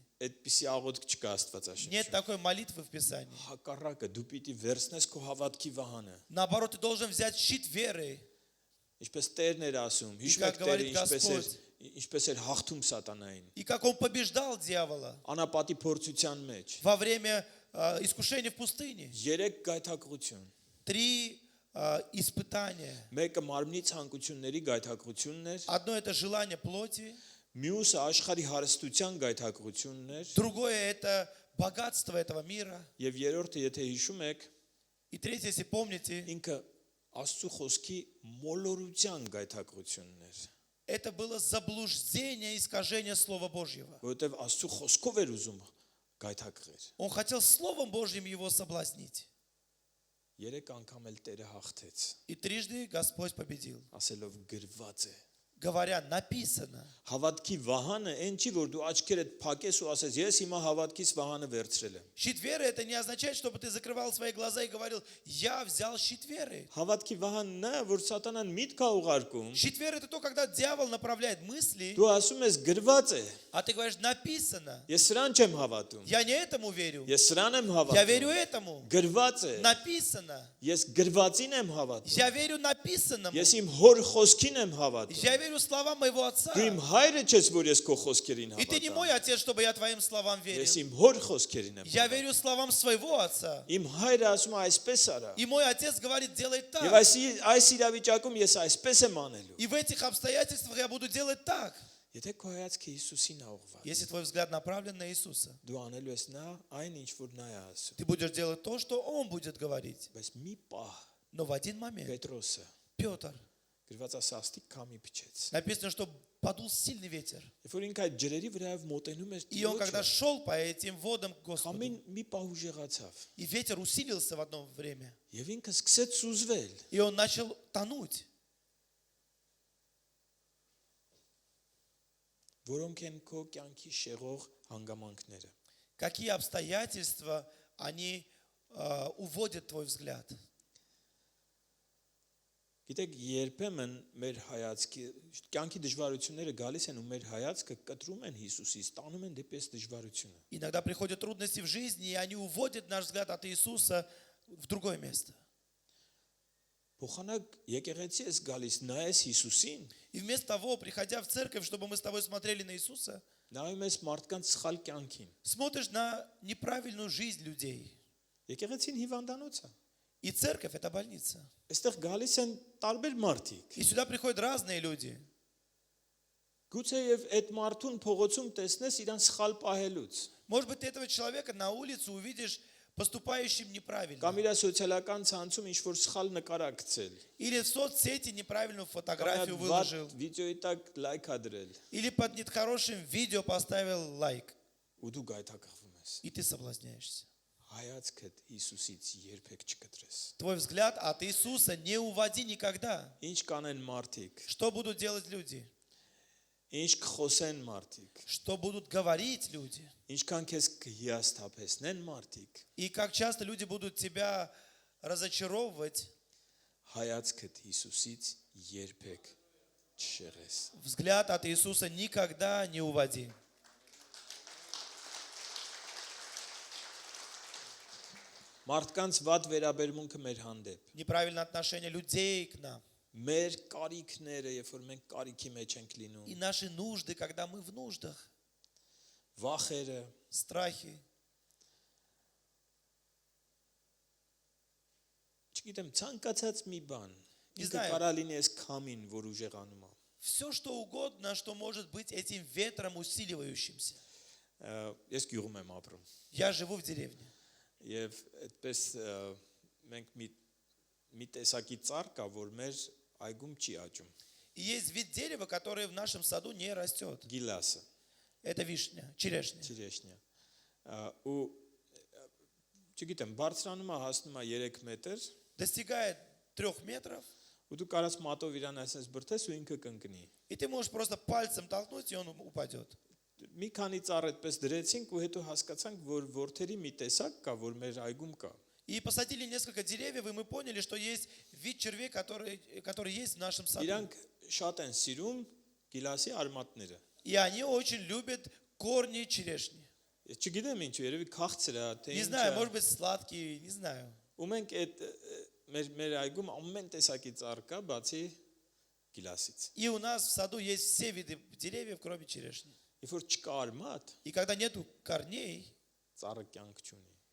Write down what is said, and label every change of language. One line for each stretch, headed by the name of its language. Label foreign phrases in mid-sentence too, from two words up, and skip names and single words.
Armenian: Այդպեսի աղոթք չկա Աստվածաշունչում։
Russian: Нет такой молитвы в Писании.
Armenian: Հակառակը դու պիտի վերցնես քո հավատքի վահանը։
Russian: Наоборот, ты должен взять щит веры.
Armenian: Ինչպես Տերն էր ասում, հիշու
Russian: как
Armenian: եք Տերը
Russian: говорит
Armenian: ինչպես էր հաղթում սատանային։
Russian: И как он побеждал дьявола
Armenian: Անապատի փորձության մեջ։
Russian: во время искушения в пустыне,
Armenian: 3 գայթակղություն։
Russian: 3 испытания.
Armenian: Մեկը մարմնի ցանկությունների գայթակղությունն էր,
Russian: Одно это желание плоти,
Armenian: մյուսը աշխարհի հարստության գայթակղությունն էր,
Russian: другое это богатство этого мира.
Armenian: եւ երրորդը, եթե հիշում եք,
Russian: И третье, если помните,
Armenian: ինքը Աստծո խոսքի մոլորության գայթակղությունն էր,
Russian: это было заблуждение, искажение Слова Божьего.
Armenian: որովհետեւ Աստծո խոսքով էր ուզում գայթակղեր։
Russian: Он хотел Словом Божьим его соблазнить.
Armenian: 3 անգամ էլ Տերը հաղթեց,
Russian: И трижды Господь победил.
Armenian: ասելով գրված է։
Russian: Говоря, написано.
Armenian: Հավատքի վահանը այն չի, որ դու աչքերդ փակես ու ասես, ես հիմա հավատքից ваհանը վերցրել եմ։
Russian: Щит веры это не означает, чтобы ты закрывал свои глаза и говорил, я взял щит веры.
Armenian: Հավատքի վահանն է, որ սատանան միտք է ուղարկում։
Russian: Щит веры это то, когда дьявол направляет мысли,
Armenian: Դու ասում ես գրված է։
Russian: а ты говоришь, написано.
Armenian: Ես սրան չեմ հավատում։
Russian: Я не этому верю.
Armenian: Ես սրան եմ
Russian: Я верю
Armenian: հավատում։
Russian: этому.
Armenian: Գրված է։
Russian: Написано.
Armenian: Ես գրվածին եմ հավատում։
Russian: Я верю написанному.
Armenian: Ես իմ հոր խոսքին եմ հավատում։
Russian: Я верю словам моего отца.
Armenian: Դու իմ հայրը չես, որ ես քո խոսքերին
Russian: И ты не
Armenian: հավատամ։
Russian: мой отец, чтобы я твоим словам
Armenian: Ես
Russian: верил.
Armenian: իմ հոր խոսքերին եմ
Russian: Я
Armenian: հավատում։
Russian: верю словам своего отца.
Armenian: Իմ հայրը ասում է այսպես արա։
Russian: И мой отец говорит, делай
Armenian: Եվ
Russian: так.
Armenian: այս իրավիճակում ես այսպես եմ անելու։
Russian: И в этих обстоятельствах я буду делать так.
Armenian: Եթե քո հայացքը Հիսուսին է ուղղված,
Russian: Если твой взгляд направлен на Иисуса,
Armenian: դու անելու ես նա այն ինչ որ նա է ասում։
Russian: ты будешь делать то, что Он будет говорить.
Armenian: Բայց մի պահ
Russian: Но в один момент
Armenian: Պետրոսը
Russian: Петр,
Armenian: գրված է սաստիկ քամի փչեց։
Russian: написано, что подул сильный ветер.
Armenian: Երբ որ ինքը այդ ջրերի վրայով մոտենում էր
Russian: И он, когда
Armenian: Տիրոջը,
Russian: шел по этим водам к Господу,
Armenian: քամին մի պահ ուժեղացավ։
Russian: и ветер усилился в одно время,
Armenian: Եվ ինքը սկսեց սուզվել։
Russian: и он начал тонуть.
Armenian: Որոնք են քո կյանքի շեղող հանգամանքները։
Russian: Какие обстоятельства, они уводят твой взгляд.
Armenian: Գիտեք, երբեմն մեր հայացքի կյանքի դժվարությունները գալիս են ու մեր հայացքը կտրում են Հիսուսից, տանում են դեպի այս դժվարությունը։
Russian: Иногда приходят трудности в жизни, и они уводят наш взгляд от Иисуса в другое место.
Armenian: Փոխանակ եկեղեցի ես գալիս նայես Հիսուսին,
Russian: И вместо того, приходя в церковь, чтобы мы с тобой смотрели на Иисуса,
Armenian: նայում ես մարդկանց սխալ կյանքին։
Russian: смотришь на неправильную жизнь людей.
Armenian: Եկեղեցին հիվանդանոց է։
Russian: И церковь – это больница.
Armenian: Այստեղ գալիս են տարբեր մարդիկ։
Russian: И сюда приходят разные люди.
Armenian: Գուցե եւ այդ մարդուն փողոցում տեսնես իրան սխալ պահելուց։
Russian: Может быть, ты этого человека на улице увидишь поступающим неправильно.
Armenian: Կամ իր սոցիալական ցանցում ինչ որ սխալ նկարակցել։
Russian: Или в соцсети неправильную
Armenian: Կամ
Russian: фотографию
Armenian: այդ
Russian: выложил.
Armenian: վիդեոյի տակ լայք ադրել
Russian: Или под нехорошим видео поставил лайк.
Armenian: ու դու գայթակղվում ես։
Russian: И ты соблазняешься.
Armenian: Հայացքդ Հիսուսից երբեք չկտրես։
Russian: Твой взгляд от Иисуса не уводи никогда.
Armenian: Ինչ կանեն մարդիկ,
Russian: Что будут делать люди?
Armenian: ինչ կխոսեն մարդիկ,
Russian: Что будут говорить люди?
Armenian: ինչքան քեզ կհիասթափեսնեն մարդիկ,
Russian: И как часто люди будут тебя разочаровывать,
Armenian: հայացքդ Հիսուսից երբեք չշեղես։
Russian: взгляд от Иисуса никогда не уводи.
Armenian: Մարդկանց վատ վերաբերմունքը մեր հանդեպ,
Russian: Неправильное отношение людей к нам.
Armenian: մեր կարիքները, երբ որ մենք կարիքի մեջ ենք լինում,
Russian: И наши нужды, когда мы в нуждах,
Armenian: վախերը,
Russian: страхи.
Armenian: չգիտեմ, ցանկացած մի բան,
Russian: Не
Armenian: ինքը
Russian: знаю.
Armenian: կարա լինի այս քամին, որ ուժեղանում է։
Russian: Все, что угодно, что может быть этим ветром усиливающимся.
Armenian: Ես գյուղում եմ ապրում։
Russian: Я живу в деревне.
Armenian: Եվ այդպես մենք մի տեսակի ծառ կա, որ մեր այգում չի աճում։
Russian: И есть вид дерева, который в нашем саду не растет.
Armenian: Գիլասը,
Russian: Это вишня, черешня.
Armenian: ճիրեշնյա։ Ու չգիտեմ, բարձրանում է հասնում է 3 մետր,
Russian: Достигает 3 метров.
Armenian: ու դու կարաս մատով իրան ասես բրտես ու ինքը կընկնի։
Russian: И ты можешь просто пальцем толкнуть, и он упадет.
Armenian: Մի քանի ծառ այդպես դրեցինք ու հետո հասկացանք, որ ворթերի մի տեսակ կա, որ մեր այգում կա։
Russian: И посадили несколько деревьев, и мы поняли, что есть вид червей, который есть в нашем саду.
Armenian: Իրանք շատ են սիրում գիլասի արմատները։
Russian: И они очень любят корни черешни.
Armenian: Ես չգիտեմ ինչու, երևի քաղցր է, թե
Russian: Не
Armenian: ինչ
Russian: знаю,
Armenian: է։
Russian: может быть сладкие, не знаю.
Armenian: Ու մենք այդ մեր այգում ամեն տեսակի ծառ կա, բացի գիլասից։
Russian: И у нас в саду есть все виды деревьев, кроме черешни.
Armenian: Երբ որ չկա արմատ,
Russian: И когда нету корней,
Armenian: ծառը կյանք չունի։